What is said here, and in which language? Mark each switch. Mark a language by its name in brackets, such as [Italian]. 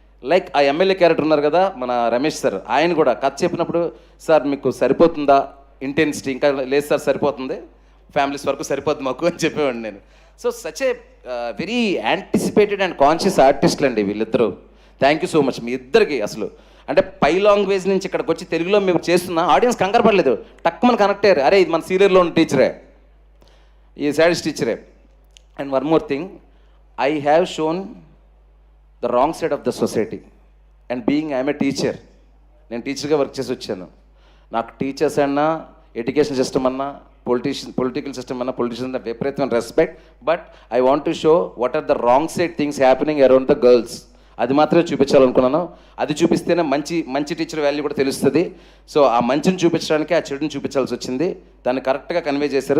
[Telugu] Like ఆ MLA character ఉన్నారు కదా మన రమేష్ సార్, ఆయన కూడా కథ చెప్పినప్పుడు, సార్ మీకు సరిపోతుందా ఇంటెన్సిటీ, ఇంకా లేదు సార్ సరిపోతుంది, ఫ్యామిలీస్ వరకు సరిపోతుంది మాకు అని చెప్పేవాడిని నేను. [English] so such a very anticipated and conscious ఆర్టిస్టులు [Telugu] అండి వీళ్ళిద్దరూ. [English] thank you so much [Telugu] మీ ఇద్దరికి. అసలు అంటే పై లాంగ్వేజ్ నుంచి ఇక్కడికి వచ్చి తెలుగులో మేము చేస్తున్నా, ఆడియన్స్ కంగారు పడలేదు, టక్కుమని కనెక్ట్ అయ్యారు. అరే ఇది మన సీరియల్లో ఉన్న టీచరే, ఈ సాడీస్ టీచరే. [English] and one more thing, I have shown the wrong side of the society, and being I am a teacher, [Telugu] నేను టీచర్గా వర్క్ చేసి వచ్చాను. నాకు టీచర్స్ అన్నా, ఎడ్యుకేషన్ సిస్టమ్ అన్నా, పొలిటికల్ సిస్టమ్ అన్నా, పొలిటీషియన్స్ అన్న విపరీతమైన respect. [English] But I want to show what are the wrong side things happening around the girls. [Telugu] అది మాత్రమే చూపించాలనుకున్నాను. అది చూపిస్తేనే మంచి టీచర్ వాల్యూ కూడా తెలుస్తుంది. సో ఆ మంచిని చూపించడానికి ఆ చెడుని చూపించాల్సి వచ్చింది. దాన్ని కరెక్ట్గా కన్వే చేశారు.